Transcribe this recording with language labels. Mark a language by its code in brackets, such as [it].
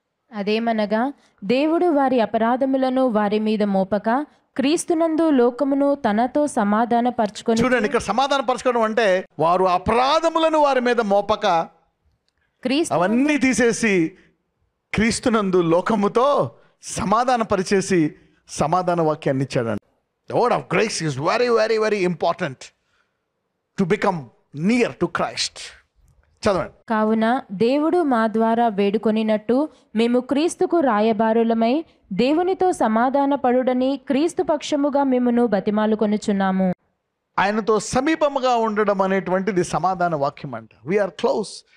[te] అదేమనగా దేవుడు వారి అపరాధములను వారి మీద మోపక క్రీస్తునందు లోకమును తనతో సమాధాన పరచుకొని. చూడండి, ఇక్కడ సమాధాన పరచుకోవడం అంటే వారు అపరాధములను వారి మీద మోపక అవన్నీ తీసేసి క్రీస్తునందు లోకముతో సమాధాన పరిచేసి సమాధాన వాక్యాన్ని ఇచ్చాడండి. [en] The word of grace is very, very, very important to become near to Christ. [te] చదవండి. కావున దేవుడు మా ద్వారా వేడుకొనినట్టు మేము క్రీస్తుకు రాయబారులమై దేవునితో సమాధాన పడుడని క్రీస్తు పక్షముగా మిమ్మును బతిమాలుకొనుచున్నాము. ఆయనతో సమీపముగా ఉండడం అనేటువంటిది సమాధాన వాక్యం అంట. [en] We're close.